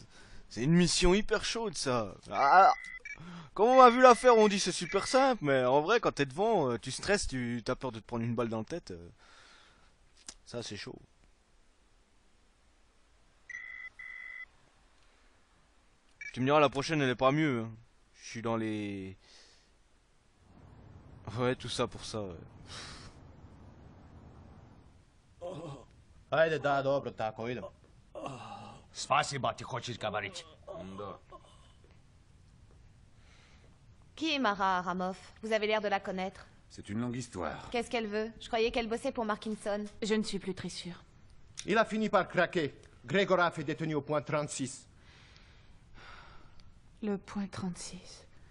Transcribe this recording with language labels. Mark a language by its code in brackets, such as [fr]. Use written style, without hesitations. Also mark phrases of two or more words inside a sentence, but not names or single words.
[fr] C'est une mission hyper chaude ça. Ah, comme on m'a vu la faire, on dit c'est super simple, mais en vrai, quand t'es devant, tu stresses, t'as peur de te prendre une balle dans la tête. Ça, c'est chaud. Tu me diras, la prochaine, elle est pas mieux. Hein. Je suis dans les... Ouais, tout ça pour ça, ouais. [sr] Haydi daha dobro tako, idemo. [ru] Спасибо, ты хочешь говорить. [fr] Qui est Mara Aramov? Vous avez l'air de la connaître. C'est une longue histoire. Qu'est-ce qu'elle veut? Je croyais qu'elle bossait pour Markinson. Je ne suis plus très sûre. Il a fini par craquer. Grégoraf est détenu au point 36. Le point 36.